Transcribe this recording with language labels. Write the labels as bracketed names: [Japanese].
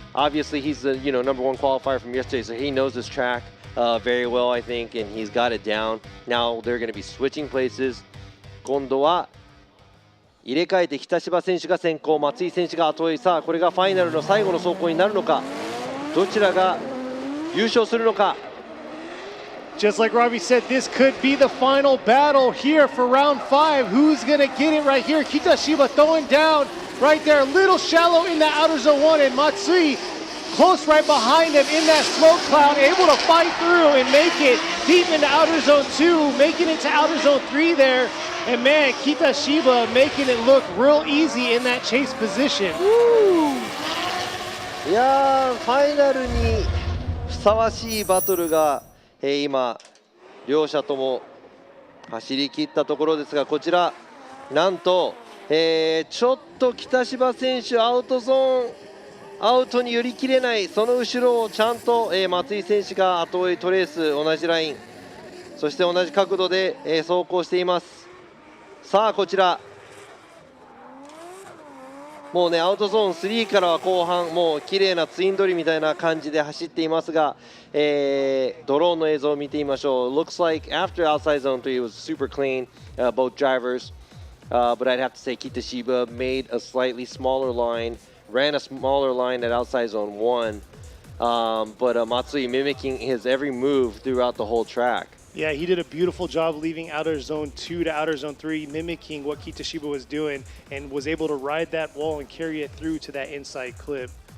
[English] Obviously, he's the number 1 qualifier from yesterday, so he knows this track very well, I think, and he's got it down. Now they're going to be switching places. [Japanese] 今度は入れ替えて北芝選手が先行、松井選手が後追い。さあ、これがファイナルの最後の走行になるのか、どちらが優勝するのか。 [English] Just like Robbie said, this could be the final battle here for round 5. Who's going to get it right here? Kitashiba throwing down right there, a little shallow in the outer zone 1, and Matsui close right behind him in that smoke cloud, able to fight through and make it deep into outer zone 2, making it to outer zone 3 there. And man, Kitashiba making it look real easy in that chase position. [Japanese] いやー、ファイナルにふさわしいバトルが、今両者とも走り切ったところですがこちらなんと、ちょっと北芝選手アウトゾーンアウトに寄り切れないその後ろをちゃんと、松井選手が後追いトレース同じラインそして同じ角度で、走行しています。さあこちらもうねアウトゾーン3からは後半もう綺麗なツインドリみたいな感じで走っていますが、ドローンの映像を見てみましょう。 [English] Looks like after outside zone 3 it was super clean, both drivers、but I'd have to say Kitashiba made a slightly smaller line, ran a smaller line at outside zone 1、but Matsui mimicking his every move throughout the whole track. Yeah, he did a beautiful job leaving outer zone 2 to outer zone 3, mimicking what Kitashiba was doing, and was able to ride that wall and carry it through to that inside clip.